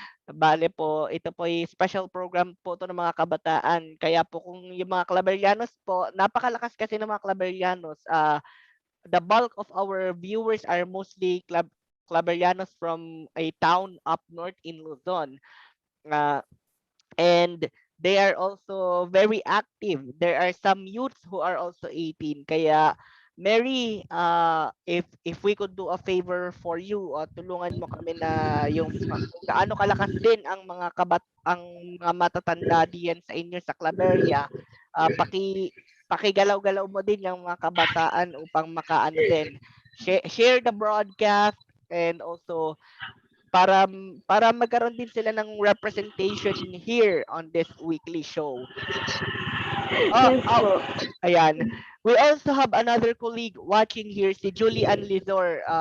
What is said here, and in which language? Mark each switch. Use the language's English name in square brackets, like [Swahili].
[Filipino] Bale po, ito po ay special program po 'to ng mga kabataan. Kaya po kung yung mga Claverianos po, napakalakas kasi ng mga Claverianos. [English] The bulk of our viewers are mostly Claverianos from a town up north in Luzon. Uh, and they are also very active. There are some youths who are also 18. [Filipino] Kaya Mary, [English] if we could do a favor for you, [Filipino] tulungan mo kami na yung kung gaano kalakas din ang mga matatanda diyan sa inyo sa Claveria, pakigalaw-galaw mo din yung mga kabataan upang makaano din. [English] Share the broadcast and also [Filipino] para magkaroon din sila ng [English] representation here on this weekly show. Oh, Yes oh, [Filipino] po. ayan. [English] We also have another colleague watching here, si Julie Ann Lizor.